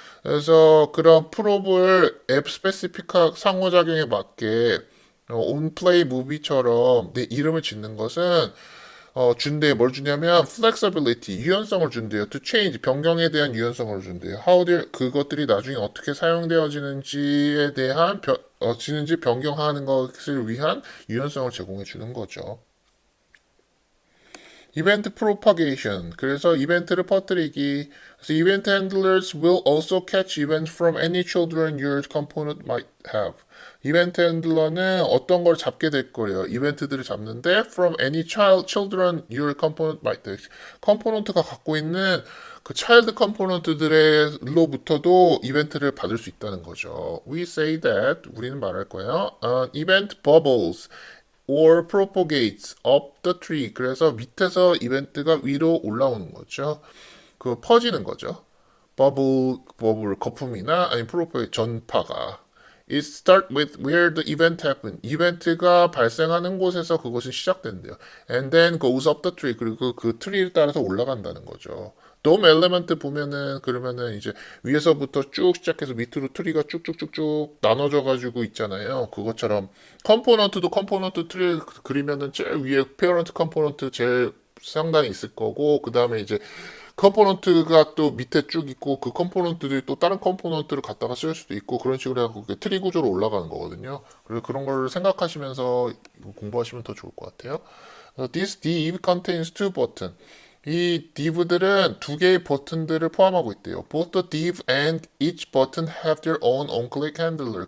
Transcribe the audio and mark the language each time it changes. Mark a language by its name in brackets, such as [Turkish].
[Korean] 그래서 그런 프롭을 앱 스페시픽한 상호작용에 맞게 on play movie처럼 내 이름을 짓는 것은 준대요. 뭘 주냐면 flexibility, 유연성을 준대요. [English] to change, [Korean] 변경에 대한 유연성을 준대요. [English] how they, [Korean] 그것들이 나중에 어떻게 사용되어지는지에 대한 지는지 변경하는 것을 위한 유연성을 제공해 주는 거죠. 이벤트 프로파게이션. 그래서 이벤트를 퍼뜨리기. 그래서 [English] event handlers will also catch events from any children your component might have. [Korean] 이벤트 핸들러는 어떤 걸 잡게 될 거예요. 이벤트들을 잡는데 [English] from any children your component might have. [Korean] 컴포넌트가 갖고 있는 그 차일드 컴포넌트들로부터도 이벤트를 받을 수 있다는 거죠. [English] We say that [Korean] 우리는 말할 거예요. [English] Event bubbles or propagates up the tree. [Korean] 그래서 밑에서 이벤트가 위로 올라오는 거죠. 그 퍼지는 거죠. 버블 거품이나 아니 프로포의 전파가. [English] It start with where the event happened. [Korean] 이벤트가 발생하는 곳에서 그것이 시작된대요. [English] And then goes up the tree. [Korean] 그리고 그 트리를 따라서 올라간다는 거죠. 돔 엘리먼트 보면은 그러면은 이제 위에서부터 쭉 시작해서 밑으로 트리가 쭉쭉쭉쭉 나눠져 가지고 있잖아요. 그것처럼 컴포넌트 트리 그리면은 제일 위에 페어런트 컴포넌트 제일 상단에 있을 거고 그 다음에 이제 컴포넌트가 또 밑에 쭉 있고 그 컴포넌트들이 또 다른 컴포넌트를 갖다가 쓸 수도 있고 그런 식으로 해서 트리 구조로 올라가는 거거든요. 그래서 그런 걸 생각하시면서 공부하시면 더 좋을 것 같아요. [English] This div contains two buttons. [Korean] 이 div들은 두 개의 버튼들을 포함하고 있대요. [English] Both the div and each button have their own on-click handler.